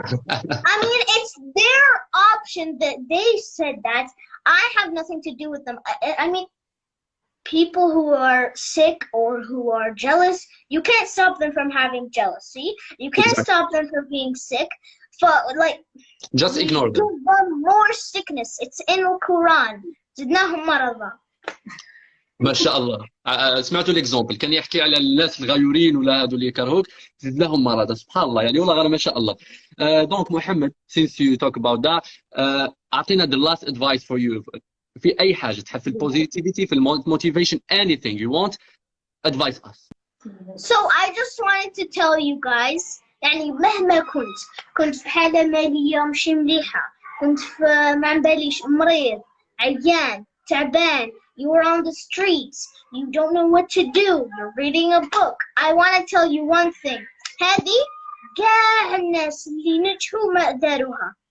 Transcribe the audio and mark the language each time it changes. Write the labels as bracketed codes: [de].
[en] I mean, it's their option that they said that. I have nothing to do with them. I mean, people who are sick or who are jealous, you can't stop them from having jealousy. You can't stop them from being sick. But like, just ignore them. give them more sickness. It's in the Quran. [ar] زدناهم مرضا. ما شاء الله. سمعتوا الاكزومبل كان يحكي على الناس الغيورين ولا هذو اللي يكرهوك زد لهم مرض. سبحان الله يعني والله غير ما شاء الله. [en] دونك محمد since you talk about that اعطينا the last advice for you [ar] في اي حاجه تحب في البوزيتيفيتي في الموتيفيشن [en] anything you want advise us. So I just wanted to tell you guys [ar] يعني مهما كنت في حالة مالية مش مليحة، كنت ما عنديش مريض عيان تعبان، [en] you were on the streets, you don't know what to do, you're reading a book. I want to tell you one thing. [ar] هذه كاع الناس اللي نجحوا ما داروها.